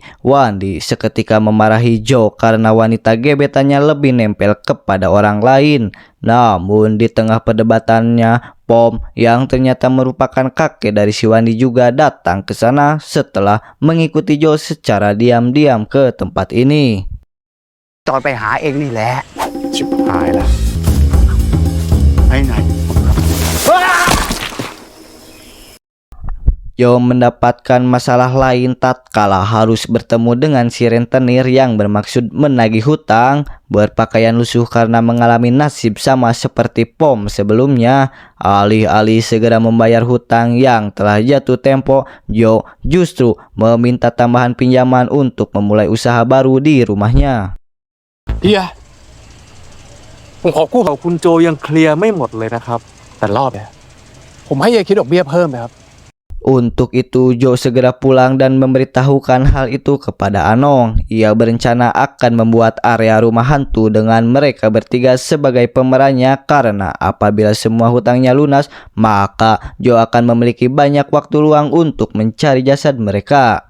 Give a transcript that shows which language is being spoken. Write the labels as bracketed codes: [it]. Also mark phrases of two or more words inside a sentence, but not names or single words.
[id] Wandi seketika memarahi Jo karena wanita gebetannya lebih nempel kepada orang lain. Namun di tengah perdebatannya, Pom yang ternyata merupakan kakek dari si Wandi juga datang ke sana setelah mengikuti Jo secara diam-diam ke tempat ini. [th] จอยไปหาเองนี่แหละ ชิบหายละ ไปไหน [id] Jo mendapatkan masalah lain tatkala harus bertemu dengan si rentenir yang bermaksud menagih hutang, berpakaian lusuh karena mengalami nasib sama seperti Pom sebelumnya. Alih-alih segera membayar hutang yang telah jatuh tempo, Jo justru meminta tambahan pinjaman untuk memulai usaha baru di rumahnya. [th] เฮียผมขอกู้ของคุณโจยังเคลียร์ไม่หมดเลยนะครับแต่รอบเนี่ยผมให้เฮียคิดดอกเบี้ยเพิ่มไหมครับ [id] Untuk itu Jo segera pulang dan memberitahukan hal itu kepada Anong. Ia berencana akan membuat area rumah hantu dengan mereka bertiga sebagai pemerannya, karena apabila semua hutangnya lunas, maka Jo akan memiliki banyak waktu luang untuk mencari jasad mereka.